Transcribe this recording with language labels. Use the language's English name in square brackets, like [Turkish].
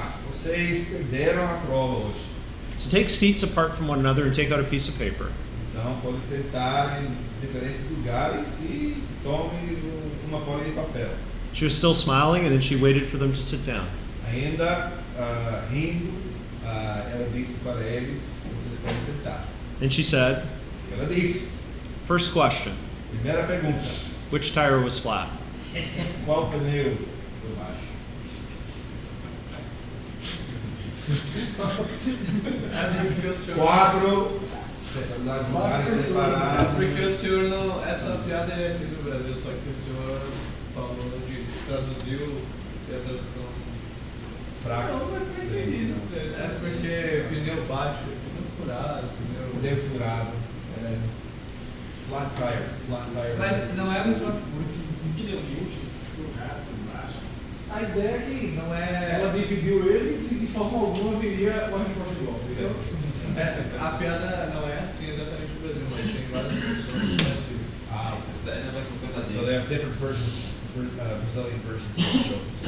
[Portuguese] vocês perderam a prova hoje. [English] So take seats apart from one another and take out a piece of paper. [Portuguese] Então podem sentar em diferentes lugares e tome uma folha de papel. [English] She was still smiling, and then she waited for them to sit down. [Portuguese] Ainda rindo, ela disse para eles: vocês podem sentar. [English] Then she said, [Portuguese] E ela disse: [English] first question, [Portuguese] primeira pergunta, [English] which tire was flat? [Portuguese] qual pneu foi baixo? Porque o senhor. 4 lugares separados. Porque o senhor não. Essa piada é aqui do Brasil, só que o senhor falou de. Traduziu e a tradução. Fraco. Não, mas foi entendido. É porque pneu baixo, pneu furado, Pneu furado. É. [English] Flat tire. [Portuguese] Mas não é a mesma. Um pneu murcho, furado embaixo. A ideia é que não é. Ela dividiu eles e de forma alguma viria uma resposta igual. Entendeu? A piada não é assim exatamente no Brasil, mas tem várias versões parecidas. Isso daí na versão [English] So [Portuguese] canadense. [English] they have different versions, Brazilian versions of the show.